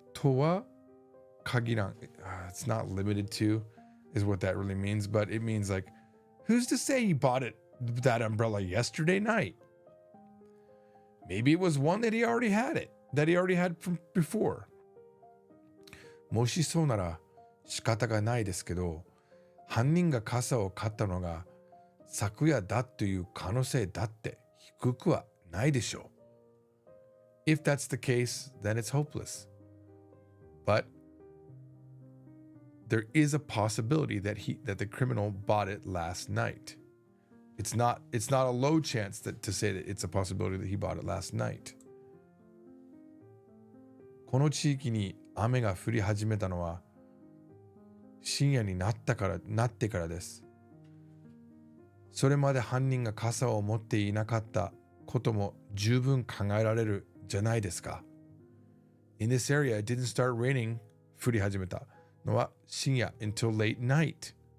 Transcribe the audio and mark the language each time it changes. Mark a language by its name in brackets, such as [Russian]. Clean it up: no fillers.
[English] Towa kagiran. It's not limited to is what that really means, but it means like, who's to say he bought that umbrella yesterday night? Maybe it was one that he already had from before. [Japanese] もしそうなら仕方がないですけど、犯人が傘を買ったのが昨夜だという可能性だって低くはないでしょう。 [English] If that's the case, then it's hopeless. But there is a possibility that the criminal bought it last night. It's not a low chance to say that it's a possibility that he bought it last night. [Japanese] この地域に雨が降り始めたのは深夜になってからです。それまで犯人が傘を持っていなかったことも十分考えられるじゃないですか。 [English] In this area, it didn't start raining [Japanese] 降り始めたのは深夜 [English] until late night.